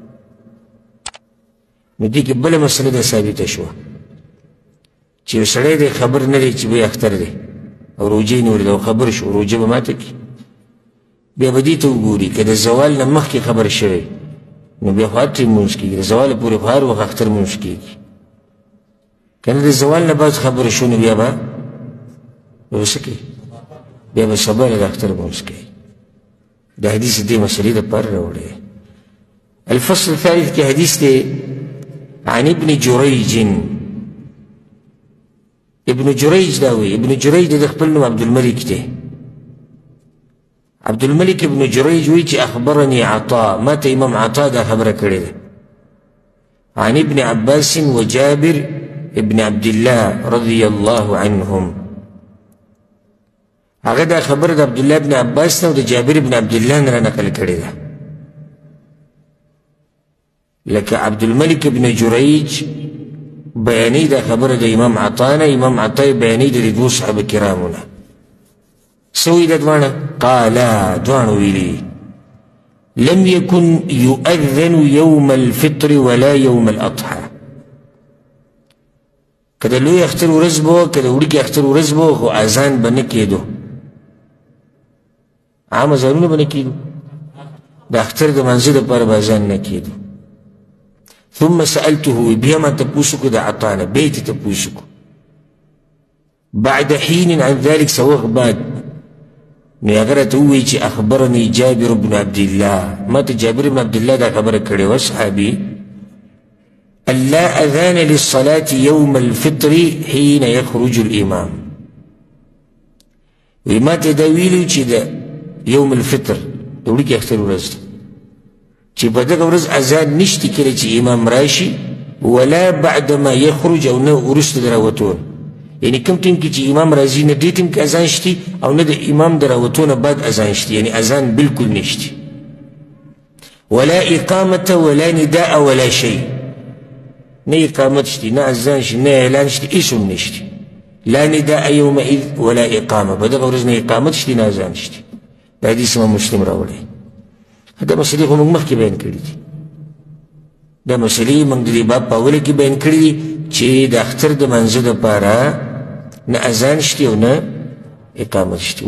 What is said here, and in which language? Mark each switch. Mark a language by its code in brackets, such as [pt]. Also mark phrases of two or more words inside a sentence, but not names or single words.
[ps] نو دې کې بله مسله ده ثابته شوه چې یو سړی دی خبر نه دی چې بیا اختر دی او روژه یې نیولې ده او خبر شو روژه به ماته کړي، بیا به دې ته وګوري که د زوال نه مخکې خبر شوی نو بیا خو هر ټیم مونځ کېږي، د زواله پورې خو هر وخت اختر مونځ کېږي. که نه د زوال نه بعد خبر شو نو بیا به څه کوي؟ بیا به سبا د اختر مونځ کوي. د حدیث دې مسلې دپاره راوړی. [ar] الفصل الثالث [ps] کې حدیث دی [ar] عن ابن جریج. [ps] ابن جریج دا وی، ابن جریج د خپل نوم عبدالملک دی. عبدالملک ابن جریج وی چې اخبرني عطاء، ما ته امام عطاء دا خبره کړې ده. [ar] عن ابن عباس وجابر ابن عبد الله رضي الله عنهم. [ps] هغه دا خبر د عبد الله ابن عباس نه او د جابر ابن عبد الله نه نقل کړی ده. لکه عبد الملك ابن جريج بیانې دا خبره د امام عطا نه، امام عطا بیانې د دوه صحابه کرامو نه. سوی د دوانه [ar] قالا [ps] دوانو ویلي [ar] لم يكن يؤذن يوم الفطر ولا يوم الأضحى. [ps] کله لوی اختر ورځ به کله وړوکی اختر ورځ به خو اذان به نه کېدو، عام اذانونه به نه کېدو، د اختر د منځه دپاره به اذان نه کېدو. [ar] ثم سألته [ps] بیا ما تپوس کړو د عطا نه، بیا یې تپوس کړو [ar] بعد حين عن ذلك [ps] څه وخت بعد. نو هغه راته ووایي چې اخبرني جابر بن عبد الله، ما ته جابر بن عبد الله دا خبره کړې وه صحابي، [ar] أن لا أذان للصلاة يوم الفطر حين يخرج الإمام. [ps] وما تداويلو چې د [ar] يوم الفطر [ps] د وړوکي اختر ورځ ده چې په دغه ورځ اذان نشته کله چې امام راشي، [ar] ولا بعد ما يخرج [ps] او نه وروسته د راوتو. یعنی کوم ټیم کې چې امام راځي نه دې ټیم کې اذان شته او نه د امام د راوتو نه بعد اذان شته، یعنی اذان بالکل نشته. [ar] ولا إقامة ولا نداء ولا شيء، [ps] نه اقامت شته نه اذان شته نه اعلان شته، هیڅ هم نشته. [ar] لا نداء يومئذ ولا إقامة، [ps] په دغه ورځ نه اقامت شته نه اذان شته. دا حدیث امام مسلم راوړی. دا مسلې خو موږ مخکې بیان کړي دي، دا مسلې موږ د دې باب په اوله کې بیان کړي دي چې د اختر د منځه دپاره نه اذان شته او نه اقامت شته.